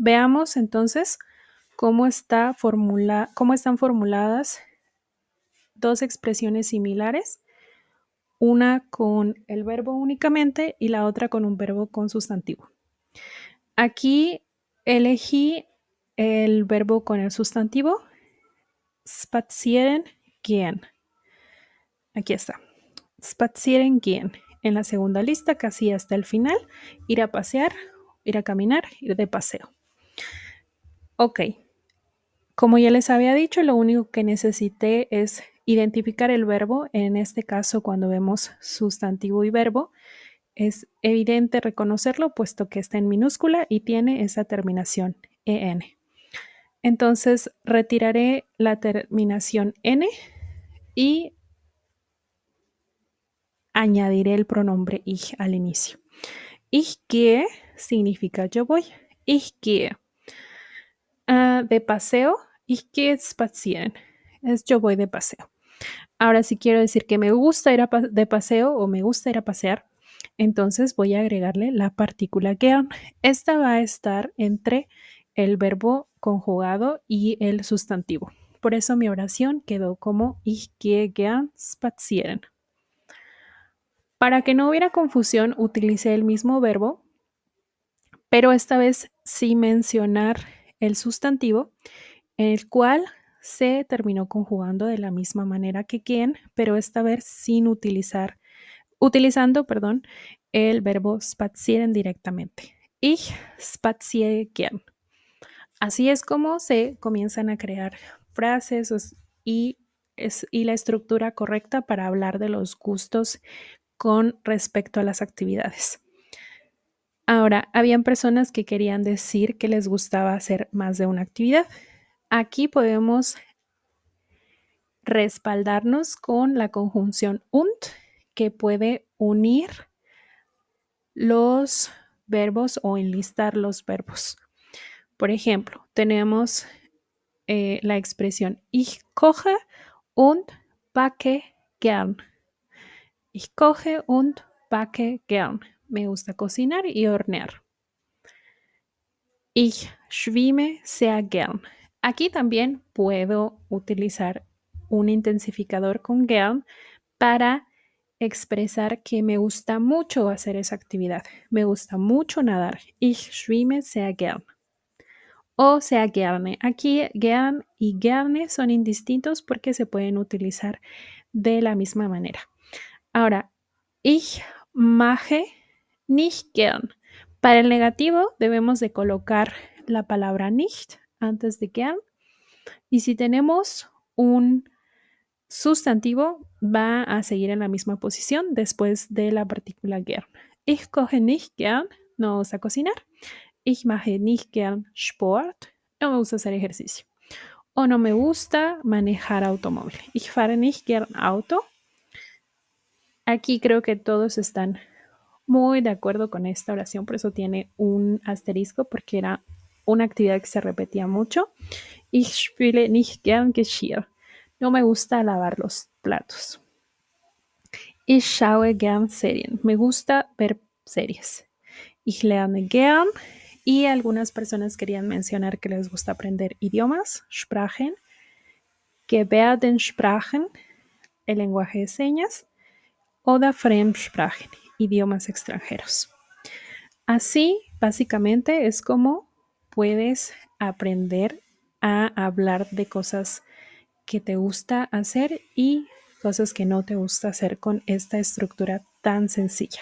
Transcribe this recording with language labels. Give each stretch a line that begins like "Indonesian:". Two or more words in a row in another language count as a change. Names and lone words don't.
Spanish: Veamos entonces cómo están formuladas dos expresiones similares, una con el verbo únicamente y la otra con un verbo con sustantivo. Aquí elegí el verbo con el sustantivo,
German: spazieren gehen.
Spanish: Aquí está,
German: spazieren gehen.
Spanish: En la segunda lista, casi hasta el final, ir a pasear, ir a caminar, ir de paseo. Ok, como ya les había dicho, lo único que necesité es identificar el verbo. En este caso, cuando vemos sustantivo y verbo, es evidente reconocerlo puesto que está en minúscula y tiene esa terminación en. Entonces retiraré la terminación n y añadiré el pronombre ich al inicio.
German: Ich gehe
Spanish: significa yo voy.
German: Ich gehe.
Spanish: De paseo,
German: ich gehe spazieren.
Spanish: Es yo voy de paseo. Ahora, si quiero decir que me gusta ir de paseo o me gusta ir a pasear, entonces voy a agregarle la partícula gern. Esta va a estar entre el verbo conjugado y el sustantivo. Por eso mi oración quedó como
German: ich gehe gern spazieren.
Spanish: Para que no hubiera confusión, utilicé el mismo verbo, pero esta vez sin mencionar el sustantivo, el cual se terminó conjugando de la misma manera que gehen, pero esta vez sin utilizando el verbo spazieren directamente.
German: Ich spaziere gern.
Spanish: Así es como se comienzan a crear frases y la estructura correcta para hablar de los gustos con respecto a las actividades. Ahora, habían personas que querían decir que les gustaba hacer más de una actividad. Aquí podemos respaldarnos con la conjunción und, que puede unir los verbos o enlistar los verbos. Por ejemplo, tenemos la expresión
German: ich koche und backe gern. Ich koche und backe gern.
Spanish: Me gusta cocinar y hornear.
German: Ich schwimme sehr gern.
Spanish: Aquí también puedo utilizar un intensificador con gern para expresar que me gusta mucho hacer esa actividad. Me gusta mucho nadar.
German: Ich schwimme sehr gern. O sehr gerne.
Spanish: Aquí gern y gerne son indistintos porque se pueden utilizar de la misma manera. Ahora,
German: ich mache nicht gern.
Spanish: Para el negativo debemos de colocar la palabra nicht antes de gern. Y si tenemos un sustantivo, va a seguir en la misma posición después de la partícula gern.
German: Ich koche nicht gern.
Spanish: No me gusta cocinar.
German: Ich mache nicht gern Sport.
Spanish: No me gusta hacer ejercicio. O no me gusta manejar automóvil.
German: Ich fahre nicht gern Auto.
Spanish: Aquí creo que todos están muy de acuerdo con esta oración, por eso tiene un asterisco, porque era una actividad que se repetía mucho.
German: Ich spiele nicht gern Geschirr.
Spanish: No me gusta lavar los platos.
German: Ich schaue gern Serien.
Spanish: Me gusta ver series.
German: Ich lerne gern.
Spanish: Y algunas personas querían mencionar que les gusta aprender idiomas,
German: Sprachen, Gebärdensprachen,
Spanish: el lenguaje de señas,
German: oder Fremdsprachen,
Spanish: idiomas extranjeros. Así, básicamente, es como puedes aprender a hablar de cosas que te gusta hacer y cosas que no te gusta hacer con esta estructura tan sencilla.